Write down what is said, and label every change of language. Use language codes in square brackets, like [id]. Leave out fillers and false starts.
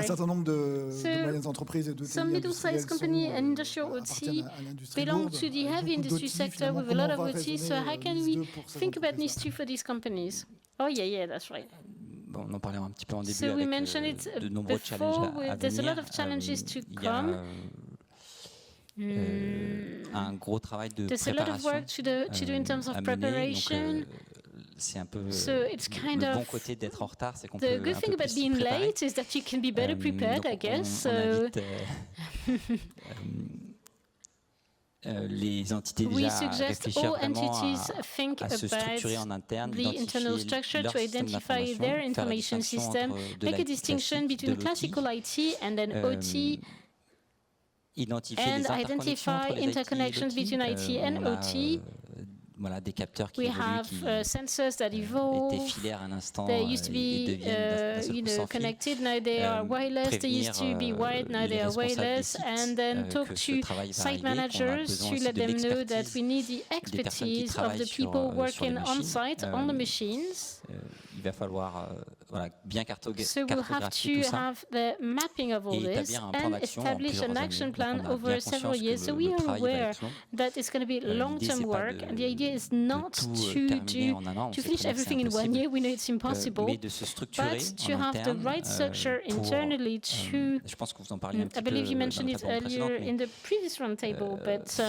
[fr] Un certain nombre de moyennes entreprises et de [en] some middle-sized companies and industrial OT belong to the heavy industry sector with a lot of OT. So how can we think about NIS2 for these companies? Oh yeah, that's right. [fr] Bon, on en parlait un petit peu en début. [en] So we mentioned it [fr] de nombreux challenges à [en] there's a [fr] venir. [en] lot of challenges to come. [fr] Un gros travail de [en] There's [fr] préparation [en] a lot of work to do in terms of preparation. [fr] C'est un peu [en] it's kind [fr] le bon [en] of [fr] côté d'être en retard, c'est qu'on peut un peu [en] the good thing about being late is that you can be better prepared, I guess. [fr] On invite les entités déjà à réfléchir vraiment à se structurer en interne, identifier leur système d'information, [en] their information system, make a distinction between classical IT and then OT, [fr] identifier les interconnexions between IT and OT. Voilà, des capteurs qui évoluent, [en] sensors that evolve. [fr] Étaient filaires un instant, [en] they used to be connected, now they are wireless. They used to be wired, now they are wireless. And then talk to site managers to let them know that we need the expertise of the people working on site on the machines. Il va falloir bien cartographier so we'll have to have the mapping of all this and establish an action plan over several years. So we are aware that it's going to be long-term work, and the idea is not to finish everything in 1 year. We know it's impossible, but to have the right structure internally to, I believe you mentioned it earlier in the previous roundtable, but